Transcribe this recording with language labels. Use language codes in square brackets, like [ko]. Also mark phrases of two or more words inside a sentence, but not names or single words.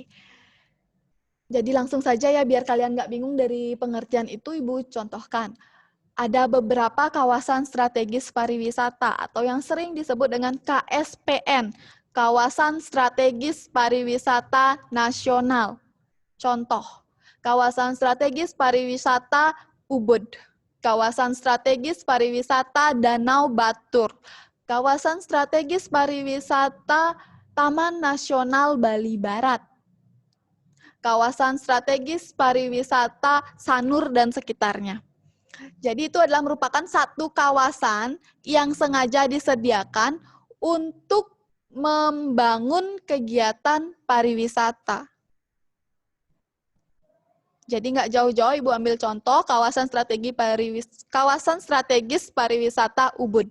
[id] Jadi langsung saja ya, biar kalian nggak bingung dari pengertian itu, Ibu contohkan. Ada beberapa kawasan strategis pariwisata atau yang sering disebut dengan KSPN, Kawasan Strategis Pariwisata Nasional. Contoh, Kawasan Strategis Pariwisata Ubud, Kawasan Strategis Pariwisata Danau Batur, Kawasan Strategis Pariwisata Taman Nasional Bali Barat, Kawasan Strategis Pariwisata Sanur dan sekitarnya. Jadi itu adalah merupakan satu kawasan yang sengaja disediakan untuk membangun kegiatan pariwisata. Jadi nggak jauh-jauh, Ibu ambil contoh kawasan strategis pariwisata Ubud.